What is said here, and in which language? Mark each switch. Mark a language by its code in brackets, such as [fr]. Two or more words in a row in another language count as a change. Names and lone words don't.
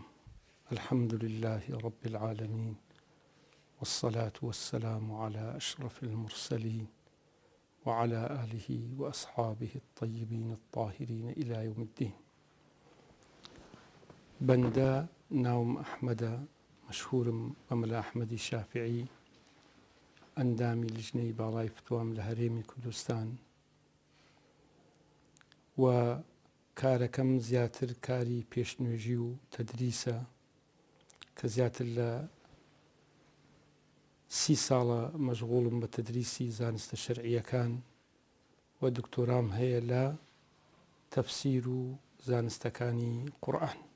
[ar] الحمد لله رب العالمين، والصلاة والسلام على أشرف المرسلين وعلى آله وأصحابه الطيبين الطاهرين إلى يوم الدين. [ckb] بندا ناوم أحمد [ar] مشهور بملا [ckb] أحمد شافعي، ئەندامی لژنەی باڵای فتوام لە هەرێمی کوردستان، و کارەکەم زیاتر کاری پێشنوێژی و تەدریسە کە زیاتر لە 30 ساڵە مەشغوڵم بە تەدریسی زانستە شەرعیەکان و دکتۆرام هەیە لە تەفسیر و زانستەکانی قورئان.